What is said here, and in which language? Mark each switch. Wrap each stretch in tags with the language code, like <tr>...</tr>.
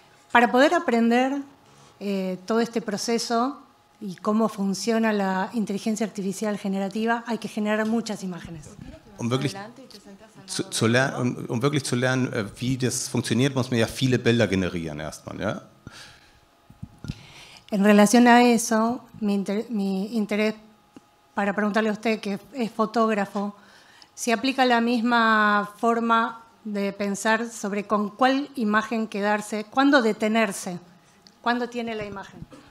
<es>Para poder aprender todo este proceso y cómo funciona la inteligencia artificial generativa, hay que generar muchas imágenes.</es> <de>Wirklich zu lernen, wie das funktioniert, muss man ja viele Bilder generieren erstmal. Ja?</de> <es>En relación a eso, mi interés para preguntarle a usted, que es fotógrafo, si aplica la misma forma de pensar sobre con cuál imagen quedarse, cuándo detenerse, cuándo tiene la imagen.</es>